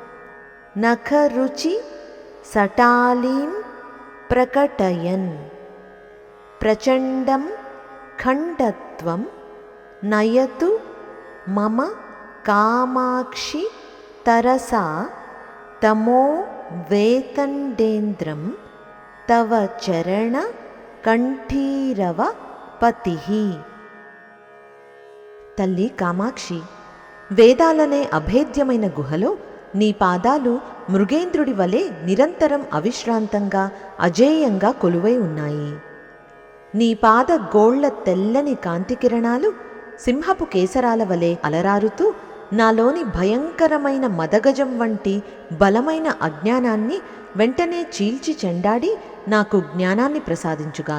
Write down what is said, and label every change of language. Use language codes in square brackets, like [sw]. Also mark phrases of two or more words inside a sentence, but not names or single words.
[sa] नखरुचिसटालीं प्रकटयन् प्रचण्डं खण्डत्वं नयतु मम कामाक्षि तरसा तमोवेतण्डेन्द्रं तव चरणकण्ठीरवपतिः। [te] తల్లి కామాక్షి, వేదాలనే అభేద్యమైన గుహలో నీ పాదాలు మృగేంద్రుడి వలె నిరంతరం అవిశ్రాంతంగా అజేయంగా కొలువై ఉన్నాయి. నీ పాద గోళ్ల తెల్లని కాంతికిరణాలు సింహపు కేసరాల వలె అలరారుతూ నాలోని భయంకరమైన మదగజం వంటి బలమైన అజ్ఞానాన్ని వెంటనే చీల్చి చెండాడి నాకు జ్ఞానాన్ని ప్రసాదించుగాక.